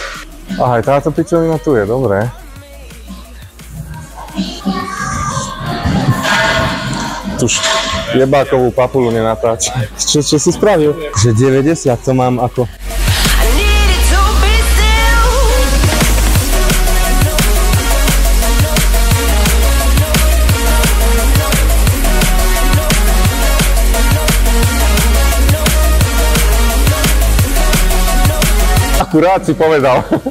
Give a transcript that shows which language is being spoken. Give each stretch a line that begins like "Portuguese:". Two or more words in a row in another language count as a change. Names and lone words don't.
Slovak: Aha, aj táto pičovina tu je, dobré. Tuž jebákovú papulu nenatáča. Čo si spravil? Že 90 to mám ako...
English: I needed to be still.
Slovak: Akurát si povedal.